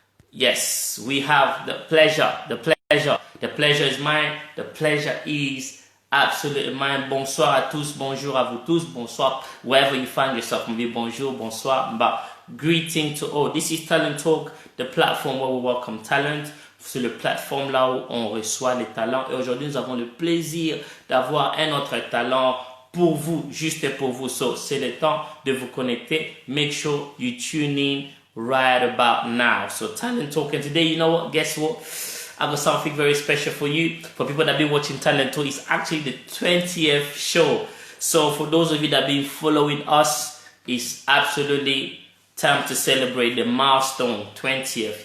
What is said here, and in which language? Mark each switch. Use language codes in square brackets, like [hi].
[en] Yes, we have the pleasure. The pleasure is mine. The pleasure is absolutely mine. [fr] Bonsoir à tous, bonjour à vous tous, bonsoir [en] wherever you find yourself. [fr] Maybe bonjour, bonsoir, [en] but greeting to all. This is Talent Talk, the platform where we welcome talent. [fr] C'est le plateforme là où on reçoit les talents. Et aujourd'hui, nous avons le plaisir d'avoir un autre talent pour vous, juste pour vous. So, c'est le temps de vous connecter. [en] Make sure you tune in right about now. So, Talent Talk. And today, you know what? Guess what? I've got something very special for you. For people that have been watching Talent Talk, it's actually the 20th show. So, for those of you that have been following us, it's absolutely time to celebrate the milestone 20th.